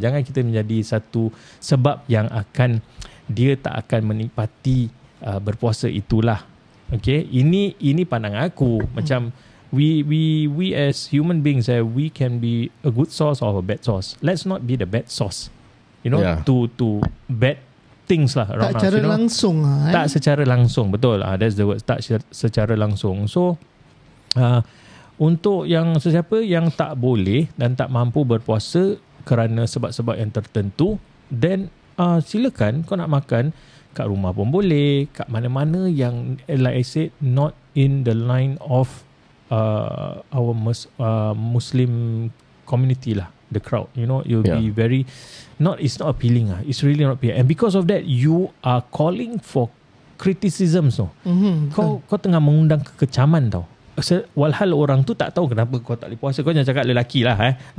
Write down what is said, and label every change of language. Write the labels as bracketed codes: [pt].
[ms] Jangan kita menjadi satu sebab yang akan dia tak akan menikmati berpuasa itulah. [en] Okay, [ms] ini pandangan aku. Macam [en] we as human beings, we can be a good source or a bad source. Let's not be the bad source, you know, to bad things lah around us, [ms] secara langsung lah, tak secara langsung, betul. [en] That's the word, [ms] tak secara langsung. So untuk yang sesiapa yang tak boleh dan tak mampu berpuasa kerana sebab-sebab yang tertentu, [en] then [ms] silakan, kau nak makan kat rumah pun boleh, kat mana-mana yang, [en] like I said, not in the line of our Muslim community lah, the crowd, you know. You'll be very it's not appealing lah. It's really not appealing, and because of that you are calling for criticism. So [ms] kau tengah mengundang kekecaman tau. Walhal orang tu tak tahu kenapa kau tak boleh puasa. Kau jangan cakap lelaki lah.